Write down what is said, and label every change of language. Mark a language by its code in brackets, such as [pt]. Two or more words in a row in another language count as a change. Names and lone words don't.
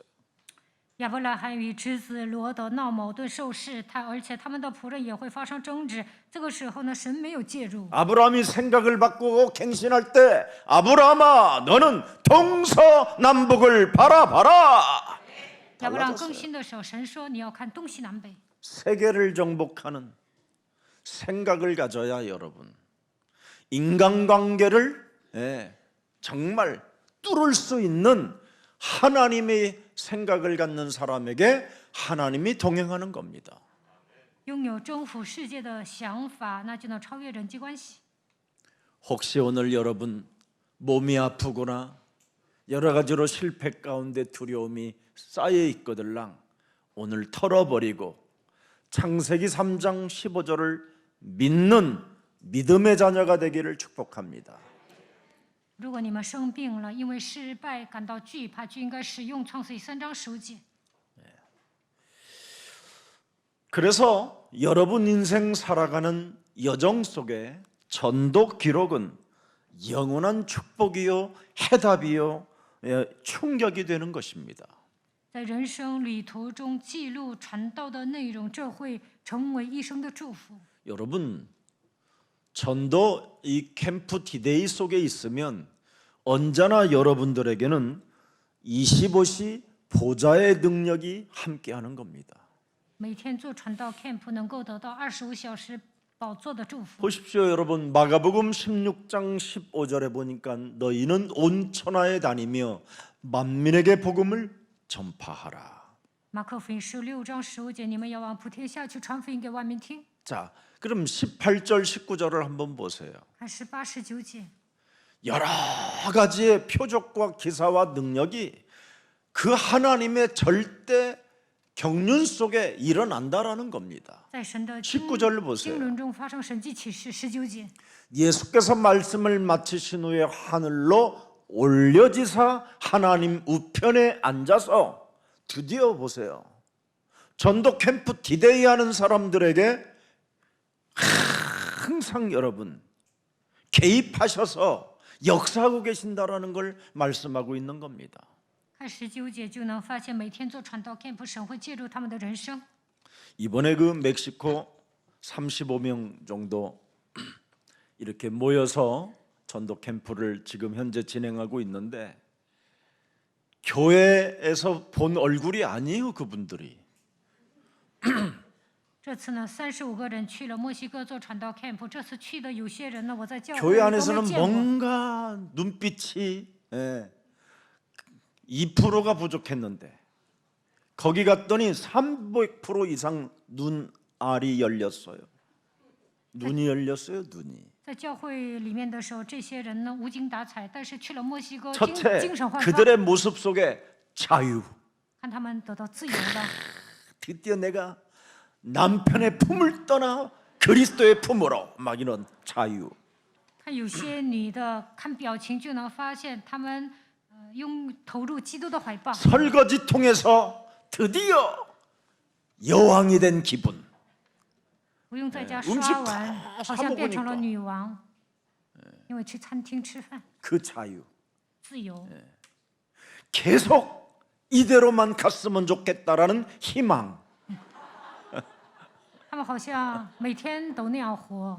[zh] 亚伯拉罕与侄子罗德闹矛盾受试探，而且他们的仆人也会发生争执。这个时候呢，神没有介入。 [ko] 아브라함이 생각을 바꾸고 갱신할 때 아브라함아 너는 동서남북을 바라봐라. [zh] 亚伯拉罕更新的时候，神说你要看东西南北。 [ko] 세계를 정복하는 생각을 가져야 여러분 인간관계를 정말 뚫을 수 있는 하나님의 생각을 갖는 사람에게 하나님이 동행하는 겁니다. [zh] 拥有征服世界的想法，那就能超越人际关系。 [ko] 혹시 오늘 여러분 몸이 아프거나 여러 가지로 실패 가운데 두려움이 쌓여 있거들랑 오늘 털어버리고 창세기 3장 15절을 믿는 믿음의 자녀가 되기를 축복합니다. [zh] 如果你们生病了，因为失败感到惧怕，就应该使用创世记3章15节。 [ko] 그래서 여러분 인생 살아가는 여정 속에 전도 기록은 영원한 축복이요 해답이요 충격이 되는 것입니다. [zh] 在人生旅途中记录传道的内容，这会成为一生的祝福。 [ko] 여러분 전도 이 캠프 디데이 속에 있으면 언제나 여러분들에게는 25시 보좌의 능력이 함께하는 겁니다. [zh] 每天做传道 camp 能够得到25小时宝座的祝福。 [ko] 보십시오 여러분 마가복음 16장 15절에 보니까 너희는 온 천하에 다니며 만민에게 복음을 전파하라. [zh] 马可福音16章15节，你们要往普天下去传福音给万民听。 [ko] 자, 그럼 18절 19절을 한번 보세요. [zh] 看18、19节， [ko] 여러 가지의 표적과 기사와 능력이 그 하나님의 절대 경륜 속에 일어난다라는 겁니다. [zh] 在神的 [ko] 19절을 보세요. [zh] 经纶中发生神迹启示。19节， [ko] 예수께서 말씀을 마치신 후에 하늘로 올려지사 하나님 우편에 앉아서 드디어 보세요. 전도 캠프 디데이 하는 사람들에게 항상 여러분 개입하셔서 역사하고 계신다라는 걸 말씀하고 있는 겁니다. [zh] 看19节就能发现，每天做传道 camp， 神会介入他们的人生。 [ko] 이번에 그 멕시코 35명 정도 이렇게 모여서 전도 캠프를 지금 현재 진행하고 있는데 교회에서 본 얼굴이 아니에요 그분들이. [zh] 这次呢，35个人去了墨西哥做传道 camp。这次去的有些人呢，我在教会 [ko] 교회 [zh] 里都 [ko] 안에서는 [zh] 没见过。 [ko] 뭔가 눈빛이 2%가 부족했는데 거기 갔더니 300% 이상 눈알이 열렸어요. 눈이 열렸어요, 눈이. [zh] 在教会里面的时候，这些人呢无精打采，但是去了墨西哥， [ko] 첫째, [zh] 精神焕发， [ko] 그들의 모습 속에 자유. [zh] 看他们得到自由了。 [ko] 드디어 내가 남편의 품을 떠나 그리스도의 품으로 막 이런 자유. [zh] 看有些女的，看表情就能发现他们投入基督的怀抱。 [ko] 설거지 통해서 드디어 여왕이 된 기분. [zh] 不用在家 [ko] 음식 [zh] 刷碗， [ko] 다 [zh] 好像变成了 [ko] 사먹으니까 [zh] 女王，因为去餐厅吃饭， [ko] 그 자유. [zh] 自由。 [ko] 계속 이대로만 갔으면 좋겠다라는 희망. [zh] 他们好像每天都那样活。